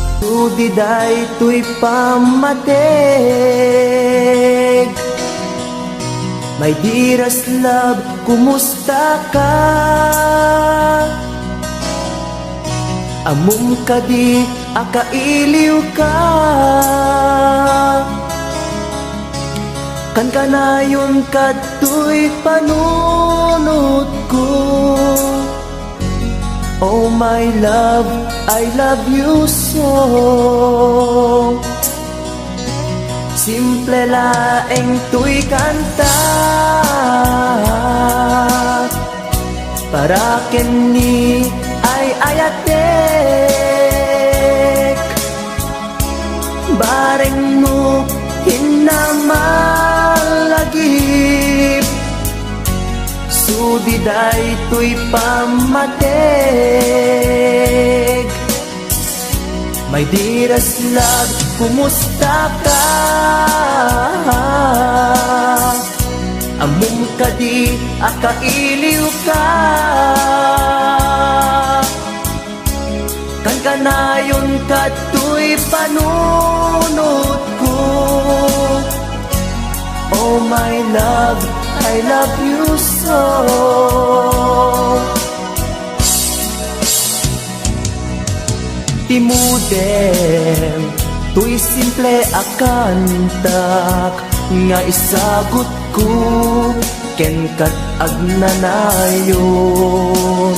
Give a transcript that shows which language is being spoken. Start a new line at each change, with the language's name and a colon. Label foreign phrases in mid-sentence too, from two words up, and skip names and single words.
Iloko: Sudiday to'y pamatig.
English: My dearest love,
Iloko: kumusta ka? Amum ka di, akailiw ka. Kan kanayon ka to'y panunod ko.
English: Oh my love, I love you so.
Iloko: Simple laeng to'y kanta para kini ay ayatek. Bareng mo hinamalagip, sudiday to'y pamatig.
English: My dearest love,
Iloko: kumusta ka? Amum ka di, akailiw ka. Kan kanayon ka to'y panunod ko.
English: Oh my love, I love you so.
Iloko: Timudem, to'y simple akantak nga isagot ko ken kat agnanayon.